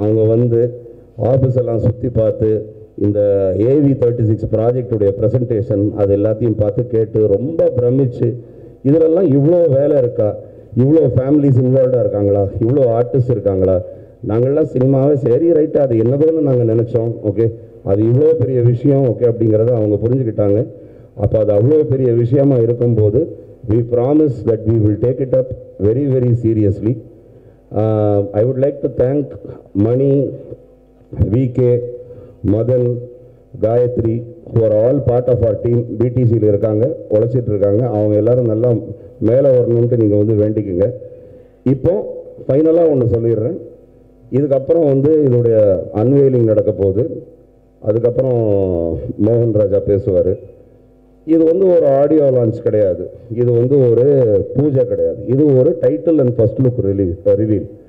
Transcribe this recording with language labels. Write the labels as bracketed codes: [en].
[ta] அவங்க வந்து ஆஃபீஸ் எல்லாம் சுற்றி பார்த்து இந்த AV36 ப்ராஜெக்டுடைய ப்ரெசன்டேஷன் அது எல்லாத்தையும் பார்த்து கேட்டு ரொம்ப பிரமிச்சு, இதிலெல்லாம் இவ்வளோ வேலை இருக்கா, இவ்வளோ ஃபேமிலிஸ் இன்வால்வ்டாக இருக்காங்களா, இவ்வளோ ஆர்டிஸ்ட் இருக்காங்களா, நாங்கள்லாம் சினிமாவே சரி ரைட்டு அது என்னதோன்னு நாங்கள் நினச்சோம். ஓகே, அது இவ்வளோ பெரிய விஷயம் ஓகே அப்படிங்கிறத அவங்க புரிஞ்சுக்கிட்டாங்க. அப்போ அது அவ்வளோ பெரிய விஷயமா இருக்கும்போது [en] we promise that we will take it up very, very seriously. I would like to thank Mani, VK, Madan, Gayatri, who are all part of our team. [ta] BTCயில் இருக்காங்க, உழைச்சிட்டு இருக்காங்க. அவங்க எல்லாரும் நல்லா மேலே வரணும்ட்டு நீங்கள் வந்து வேண்டிக்குங்க. இப்போ ஃபைனலாக ஒன்று சொல்லிடுறேன். இதுக்கப்புறம் வந்து இதோடைய அன்வெயிலிங் நடக்க போகுது. அதுக்கப்புறம் மோகன் ராஜா பேசுவார். இது வந்து ஒரு ஆடியோ லான்ச் கிடையாது, இது வந்து ஒரு பூஜை கிடையாது, இது ஒரு [en] Title and first look reveal.